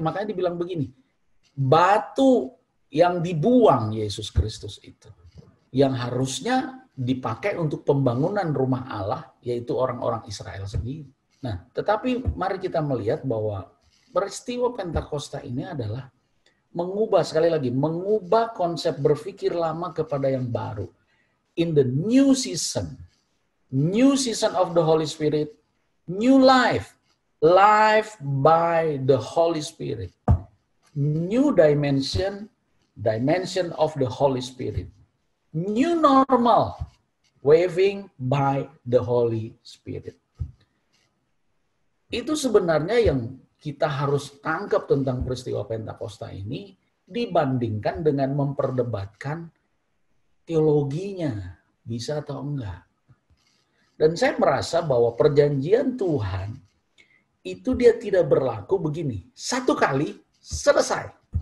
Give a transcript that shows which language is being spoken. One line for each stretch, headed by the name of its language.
Indonesian: Makanya dibilang begini, batu yang dibuang Yesus Kristus itu, yang harusnya dipakai untuk pembangunan rumah Allah, yaitu orang-orang Israel sendiri. Nah, tetapi mari kita melihat bahwa peristiwa Pentakosta ini adalah sekali lagi, mengubah konsep berpikir lama kepada yang baru.
English: In the new season of the Holy Spirit, new life by the Holy Spirit, new dimension of the Holy Spirit. New normal, waving by the Holy Spirit.
Indonesian: Itu sebenarnya yang kita harus tangkap tentang peristiwa Pentakosta ini, dibandingkan dengan memperdebatkan teologinya, bisa atau enggak. Dan saya merasa bahwa perjanjian Tuhan itu dia tidak berlaku begini, satu kali selesai.